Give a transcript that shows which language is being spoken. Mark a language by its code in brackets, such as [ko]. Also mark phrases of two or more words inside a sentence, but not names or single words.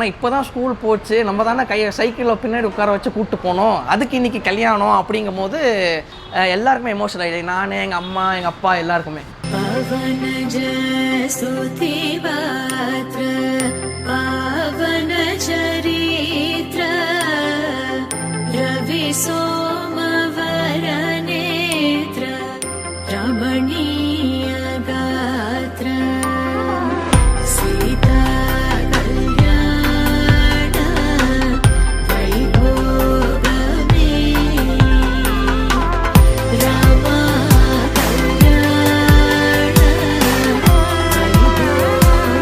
[ta] ஏன்னா இப்போ தான் ஸ்கூல் போச்சு, நம்ம தானே சைக்கிளில் பின்னாடி உட்கார வச்சு கூப்பிட்டு போனோம், அதுக்கு இன்றைக்கி கல்யாணம் அப்படிங்கும் போது எல்லாருக்குமே எமோஷனல் ஆகிடுது. நான், எங்கள் அம்மா, எங்கள் அப்பா எல்லாருக்குமே. [te] పావన చరిత్ర రవి సోమవర నేత్ర రమణీయ గాత్ర సీతా కల్యాణ వైభోగమే రామా కల్యాణ వైభోగ